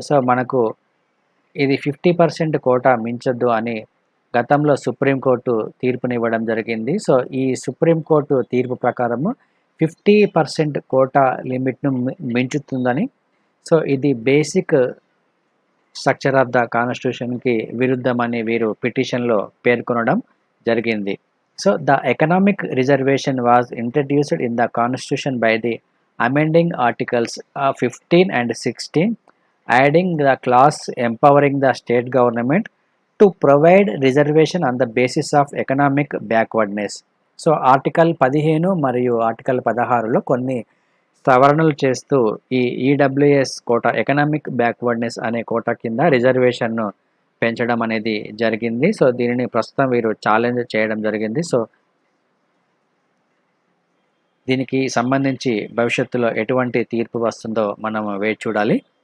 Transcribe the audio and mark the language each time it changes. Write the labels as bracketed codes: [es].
[te] So మనకు ఇది 50% quota మించొద్దు అని గతంలో సుప్రీంకోర్టు తీర్పునివ్వడం జరిగింది. సో ఈ సుప్రీంకోర్టు తీర్పు ప్రకారము 50% కోటా లిమిట్ను మించుతుందని, సో ఇది బేసిక్ స్ట్రక్చర్ ఆఫ్ ద కాన్స్టిట్యూషన్కి విరుద్ధమని వీరు పిటిషన్లో పేర్కొనడం జరిగింది. [en] So the economic reservation was introduced in the constitution by the amending articles 15 and 16, adding the clause empowering the state government to provide reservation on the basis of economic backwardness. [te] So article 15 మరియు article 16లో కొన్ని సవరణలు చేస్తూ ఈ EWS quota economic backwardness అనే quota కింద రిజర్వేషన్ను పెంచడం అనేది జరిగింది. సో దీనిని ప్రస్తుతం వీరు ఛాలెంజ్ చేయడం జరిగింది. సో దీనికి సంబంధించి భవిష్యత్తులో ఎటువంటి తీర్పు వస్తుందో మనం వేచి చూడాలి.